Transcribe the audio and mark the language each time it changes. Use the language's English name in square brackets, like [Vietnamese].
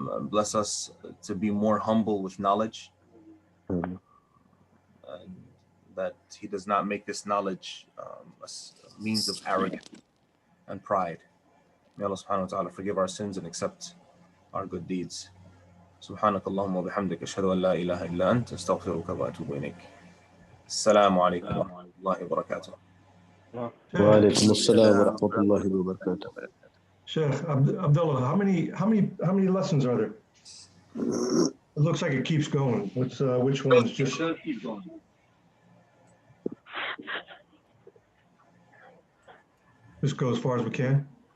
[English] Bless us to be more humble with knowledge, and that He does not make this knowledge a means of arrogance and pride. May Allah subhanahu wa ta'ala forgive our sins and accept our good deeds. [Arabic] سبحانك اللهم وبحمدك أشهد أن لا إله إلا أنت أستغفرك وأتوب إليك. السلام عليكم ورحمة الله وبركاته. وعليكم السلام ورحمة الله وبركاته. [English] Sheikh Abdullah, how many lessons are there? It looks like it keeps going. Which ones? Just keep going. Just go as far as we can.